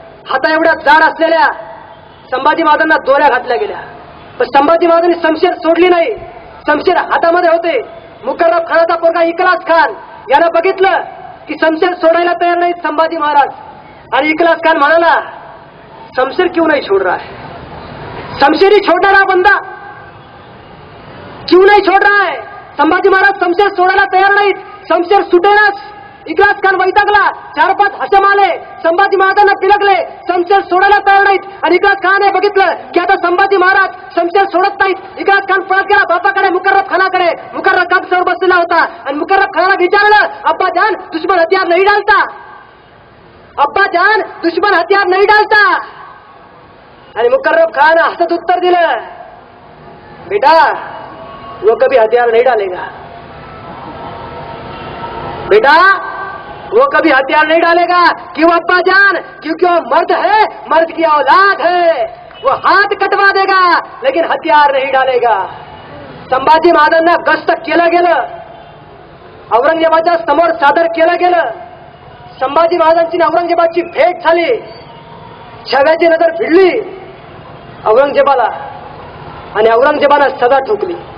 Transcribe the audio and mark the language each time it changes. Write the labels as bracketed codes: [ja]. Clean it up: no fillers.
[mr] हाता एवढ्या जाड असलेल्या संभाजी महाराजांना दोऱ्या घातल्या गेल्या. पण संभाजी महाराजांनी शमशेर सोडली नाही. शमशेर हातामध्ये होते. मुकर्रब खानाचा पोरगा इकलास खान यानं बघितलं की शमशेर सोडायला तयार नाही संभाजी महाराज. आणि इकलास खान म्हणाला, [hi] शमशेर क्यों नहीं छोड़ रहा है. शमशेरी छोड़ना बंदा क्यों नहीं छोड़ रहा है? [mr] संभाजी महाराज शमशेर सोडायला तयार नाहीत. शमशेर सुटेनाच. इकलास खान वैतागला. 4-5 हशम आले. संभाजी महाराजांना पिलकले. शमशेर सोडायला तयार नाहीत. आणि इकलास खानने बघितलं की आता संभाजी महाराज शमशेर सोडत नाहीत. इकलास खान पळत गेला बापाकडे, मुकर्रब खानाकडे. मुकर्रब कापसावर बसलेला होता आणि मुकर्रब खानाला विचारलं, [hi] अब्बा जान दुश्मन हथियार नहीं डालता. अब्बा जान दुश्मन हथियार नहीं डालता. [mr] आणि मुकर्रब खान हसत उत्तर दिलं, [hi] बेटा वो कभी हथियार नहीं डालेगा. बेटा वो कभी हथियार नहीं डालेगा. क्यों अब्बा जान? क्योंकि वो मर्द है, मर्द की औलाद है. वो हाथ कटवा देगा लेकिन हथियार नहीं डालेगा. [mr] संभाजी महाराजांना गस्त केलं गेलं. औरंगजेबाच्या समोर सादर केलं गेलं. संभाजी महाराजांची औरंगजेबाची भेट झाली. छव्याची नजर भिडली औरंगजेबाला आणि औरंगजेबानं सदा ठोकली.